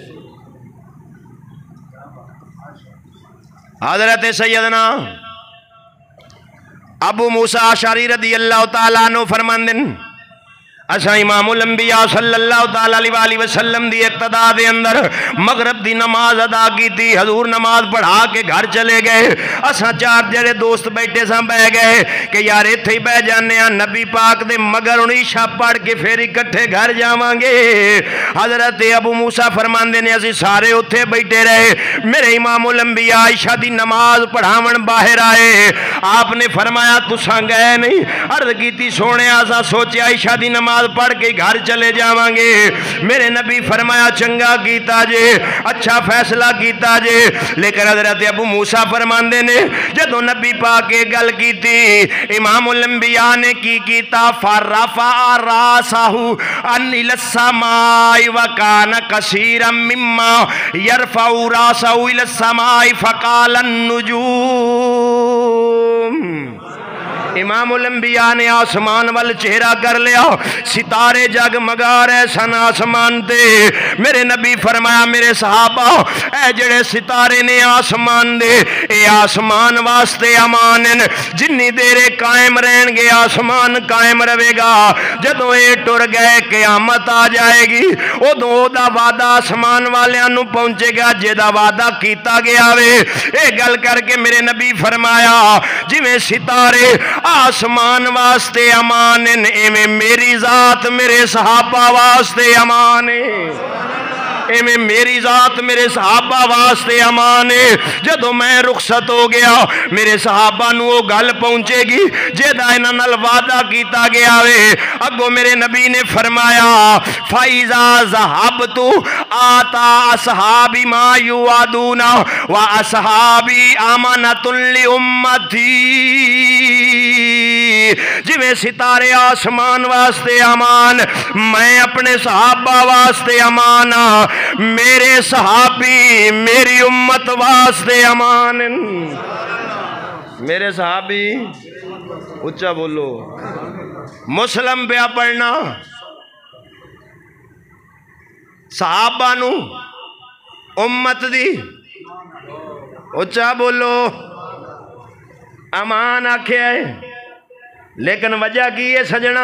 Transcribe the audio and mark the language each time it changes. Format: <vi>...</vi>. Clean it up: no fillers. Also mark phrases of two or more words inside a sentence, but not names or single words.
<pa>حضرت سیدنا ابو موسیٰ اشعری</pa> <ar>رضی اللہ تعالیٰ عنہ</ar> <pa>فرماندن اساں امام الانبیاء</pa> <ar>صلی اللہ تعالی علیہ وسلم</ar> <pa>دی اقتداء دے اندر مغرب دی نماز ادا کی تھی، حضور نماز پڑھا کے گھر چلے گئے، اساں چار جڑے دوست بیٹھے ساں بہ گئے کہ یار ایتھے ہی بہ جانے ہاں، نبی پاک دے مگر ہن عشاء پڑھ کے پھر اکٹھے گھر جاواں گے۔ حضرت ابو موسیٰ فرماندے نے اسی سارے اوتھے بیٹھے رہے، میرے امام الانبیاء عشاء دی نماز پڑھاون باہر آئے، آپ نے فرمایا تساں گئے نہیں؟ عرض کیتی سونے اساں سوچیا عشاء دی نماز پڑھ کے گھر چلے جاواں گے۔ میرے نبی فرمایا چنگا کیتا جے، اچھا فیصلہ کیتا جے، لیکن حضرت ابو موسیٰ فرماندے نے جدو نبی پاک کے گل کیتی، امام الانبیاء نے کی کیتا</pa> <ar>فرفع راسہ الی السماء وکان کثیرا مما یرفع راسہ الی السماء فقال النجوم۔</ar> <pa>امام الانبیاء نے آسمان وال چہرہ کر لیا، ستارے جگمگا رہے سن آسمان تے۔ میرے نبی فرمایا میرے صحابہ اے جڑے ستارے نے آسمان دے، اے آسمان واسطے امان ہیں، جنی دیرے قائم رہن گے آسمان قائم رہے گا، جدوں اے ٹر گئے قیامت آ جائے گی، ادوں دا وعدہ آسمان والیاں نو پہنچے گا جدا وعدہ کیتا گیا وے۔ اے گل کر کے میرے نبی فرمایا جویں ستارے آسمان واسطے امان ہیں، ایویں میری ذات میرے صحابہ واسطے امان ہے، ایویں میری ذات میرے صحابہ واسطے امان ہے۔ جدو میں رخصت ہو گیا میرے صحابہ نو وہ گل پہنچے گی جیدہ انہاں نال وعدہ کیتا گیا وے۔ اگو میرے نبی نے فرمایا</pa> <ar>فَإِذَا ذَهَبْتُ آتَى أَصْحَابِ مَا يُوعَدُونَ وَأَصْحَابِي أَمَانَةٌ لِأُمَّتِي۔</ar> <pa>جویں ستارے آسمان واسطے امان، میں اپنے صحابہ واسطے امان ہاں، میرے صحابی میری امت واسطے امان ہیں۔ میرے صحابی اچھا بولو، مسلم پہ پڑھنا صحابہ نو امت دی اچھا بولو امان آکھیا ہے، لیکن وجہ کی ہے سجنا؟</pa>